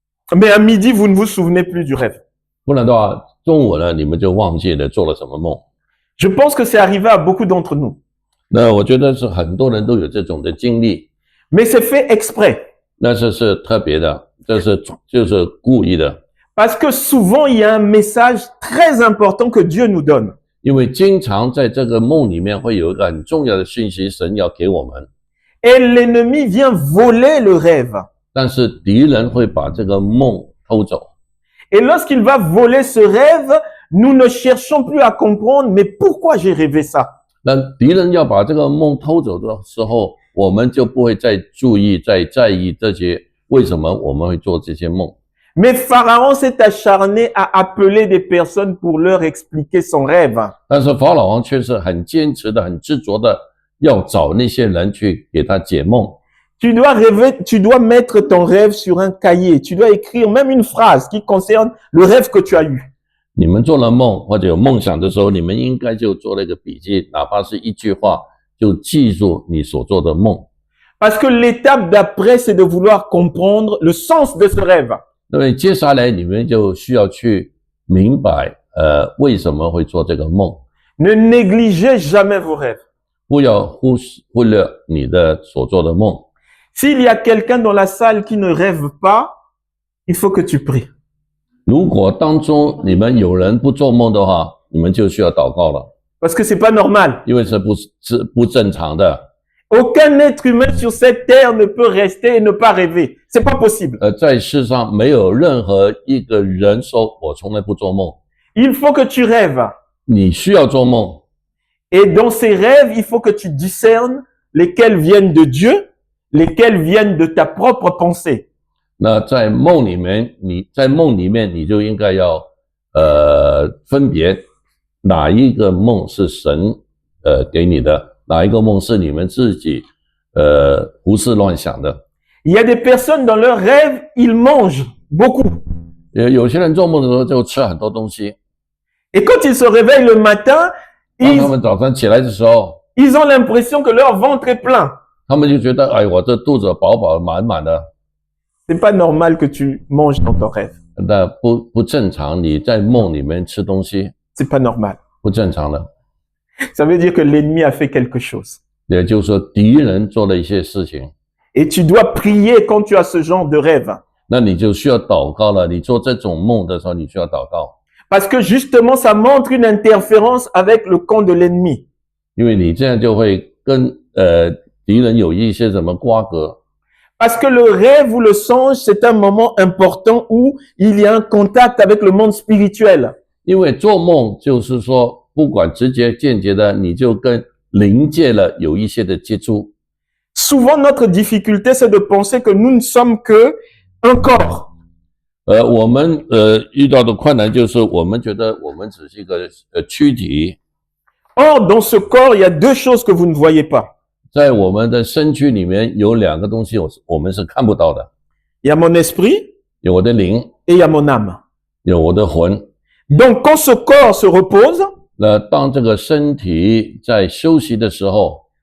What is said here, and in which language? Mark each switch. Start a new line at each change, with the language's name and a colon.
French: Mais à midi, vous ne vous souvenez plus du rêve.
Chinese: 不然的话，中午呢你们就忘记了做了什么梦。
French: Je pense que c'est arrivé à beaucoup d'entre nous.
Chinese: 那我觉得是很多人都有这种的经历，
French: Mais c'est fait exprès.
Chinese: 那这是特别的，就是故意的，
French: Parce que souvent, il y a un message très important que Dieu nous donne.
Chinese: 因为经常在这个梦里面会有一个很重要的讯息，神要给我们，
French: Et l'ennemi vient voler le rêve.
Chinese: 但是敌人会把这个梦偷走。
French: Et lorsqu'il va voler ce rêve, nous ne cherchons plus à comprendre, mais pourquoi j'ai rêvé ça?
Chinese: 那敌人要把这个梦偷走的时候，我们就不会再注意、再在意这些为什么我们会做这些梦。
French: Mais Pharaon s'est acharné à appeler des personnes pour leur expliquer son rêve.
Chinese: 但是法老王却是很坚持的、很执着的，要找那些人去给他解梦。
French: Tu dois rêver, tu dois mettre ton rêve sur un cahier. Tu dois écrire même une phrase qui concerne le rêve que tu as eu.
Chinese: 你们做了梦或者有梦想的时候，你们应该就做了一个笔记，哪怕是一句话，就记住你所做的梦。
French: Parce que l'étape d'après, c'est de vouloir comprendre le sens de ce rêve.
Chinese: 因为接下来你们就需要去明白，为什么会做这个梦。
French: Ne négligez jamais vos rêves.
Chinese: 不要忽略你的所做的梦。
French: S'il y a quelqu'un dans la salle qui ne rêve pas, il faut que tu pries.
Chinese: 如果当中你们有人不做梦的话，你们就需要祷告了，
French: Parce que c'est pas normal.
Chinese: 因为是不正常的。
French: Aucun être humain sur cette terre ne peut rester et ne pas rêver. C'est pas possible.
Chinese: 在世上没有任何一个人说我从来不做梦，
French: Il faut que tu rêves.
Chinese: 你需要做梦。
French: Et dans ces rêves, il faut que tu discernes lesquels viennent de Dieu, lesquels viennent de ta propre pensée.
Chinese: 那在梦里面，你就应该要分别哪一个梦是神给你的，哪一个梦是你们自己胡思乱想的。
French: Il y a des personnes dans leurs rêves, ils mangent beaucoup.
Chinese: 有些人做梦的时候就吃很多东西，
French: Et quand ils se réveillent le matin,
Chinese: 当他们早上起来的时候，
French: ils ont l'impression que leur ventre est plein.
Chinese: 他们就觉得，哎，我这肚子饱饱满满的。
French: C'est pas normal que tu manges dans ton rêve.
Chinese: 那不正常，你在梦里面吃东西
French: C'est pas normal.
Chinese: 不正常的，
French: Ça veut dire que l'ennemi a fait quelque chose.
Chinese: 也就是说敌人做了一些事情，
French: Et tu dois prier quand tu as ce genre de rêve.
Chinese: 那你就需要祷告了。你做这种梦的时候，你需要祷告，
French: Parce que justement, ça montre une interférence avec le camp de l'ennemi.
Chinese: 因为你这样就会跟敌人有一些什么瓜葛。
French: Parce que le rêve ou le songe, c'est un moment important où il y a un contact avec le monde spirituel.
Chinese: 因为做梦就是说，不管直接间接的，你就跟灵界了有一些的接触。
French: Souvent, notre difficulté, c'est de penser que nous ne sommes que un corps.
Chinese: 我们遇到的困难就是我们觉得我们只是一个躯体，
French: Or, dans ce corps, il y a deux choses que vous ne voyez pas.
Chinese: 在我们的身躯里面有两个东西我们是看不到的，
French: Il y a mon esprit
Chinese: 有我的灵，
French: et il y a mon âme.
Chinese: 有我的魂。
French: Donc, quand ce corps se repose,
Chinese: 那当这个身体在休息的时候，